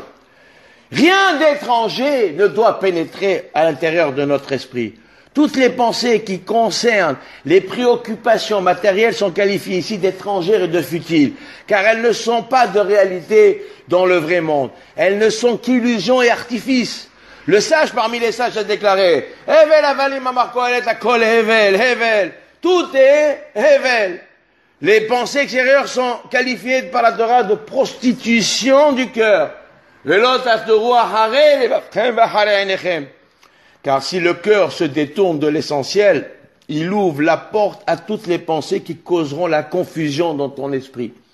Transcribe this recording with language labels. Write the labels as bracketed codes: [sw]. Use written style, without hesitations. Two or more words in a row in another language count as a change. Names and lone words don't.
[fr] Rien d'étranger ne doit pénétrer à l'intérieur de notre esprit. Toutes les pensées qui concernent les préoccupations matérielles sont qualifiées ici d'étrangères et de futiles, car elles ne sont pas de réalité dans le vrai monde. Elles ne sont qu'illusions et artifices. Le sage parmi les sages a déclaré, [he] הבל הבלים אמר קהלת הכל הבל הבל. [fr] Tout est hevel. Les pensées extérieures sont qualifiées par la Torah de prostitution du cœur. Car si le cœur se détourne de l'essentiel, il ouvre la porte à toutes les pensées qui causeront la confusion dans ton esprit.